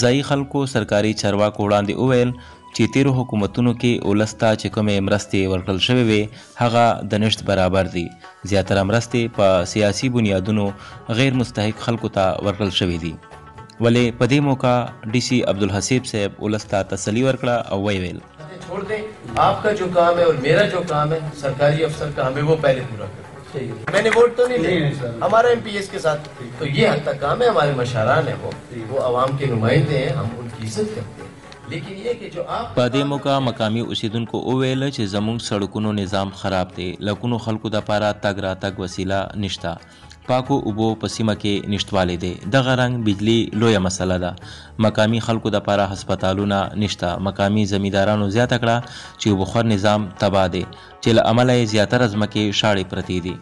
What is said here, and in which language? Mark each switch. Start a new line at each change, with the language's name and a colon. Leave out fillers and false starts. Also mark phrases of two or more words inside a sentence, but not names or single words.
Pashto: ځایي خلکو سرکاري چارواکو وړاندې وویل چې تیرو حکومتونو کې ولس ته چې کومې مرستې ورکړل شوې وې هغه د نشت برابر دي. زیاتره مرستې په سیاسي بنیادونو غیر مستحق خلکو ته ورکړل شوې دي. ولې په دې موقع ډي سی عبدالحسیب صاحب ولس ته تسلي ورکړه او ویل
Urdu: چھوڑ دیں، آپ کا جو کام ہے اور میرا جو کام ہے سرکاری افسر کا ہمیں وہ پہلے پورا کریں. میں نے ووٹ تو نہیں لیا، ہمارا ایم پی ایس کے ساتھ تو یہ حد تک کام ہے. ہمارے مشاران ہے وہ عوام کے نمائندے ہیں، ہم ان کی عزت کرتے ہیں. لیکن یہ کہ جو آپ
Pashto: په دې موقع مقامي اوسیدونکو وویل چې زموږ سړکونو نظام خراب دی، لکونو خلکو دپاره تګ راتګ وسیله نشته، پاکو اوبو په سیمه کې نشتوالی دی، دغه رنګ بجلی لویه مسله ده، مقامي خلکو دپاره هسپتالونه نشته. مقامي زمیندارانو زیاته کړه چې اوبخور نظام تباه دی چې له امله یې زیاتره ځمکې شاړې پرتې دي.